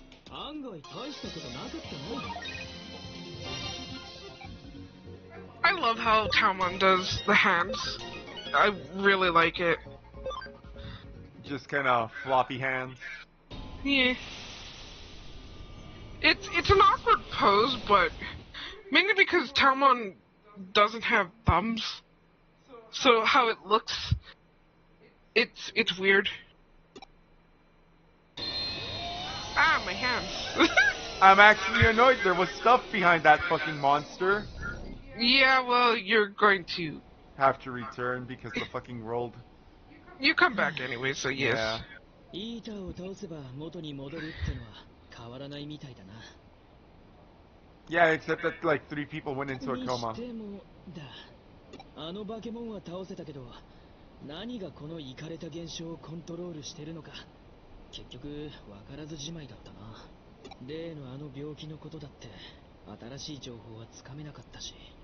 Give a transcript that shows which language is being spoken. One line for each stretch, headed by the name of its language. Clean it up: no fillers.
Japanese: 案外大したことなかったな。
English: I love how Talmon does the hands. I really like it. Just kind of floppy hands. Yeah. It's an awkward pose, but mainly because Talmon doesn't have thumbs. So how it looks, it's weird. Ah, my hands. I'm actually annoyed. There was stuff behind that fucking monster. Yeah, well, you're going to. Have to return because the fucking rolled. You come back anyway, so yes. Yeah.
Japanese: イーターを倒せば元に戻るってのは変わらないみたいだな。
English: Yeah, except that like 3 people went into a
Japanese: に
English: coma.
Japanese: してもだ。あの化け物は倒せたけど、何がこのイカれた現象をコントロールしてるのか、結局わからずじまいだったな。例のあの病気のことだって新しい情報はつかめなかったし。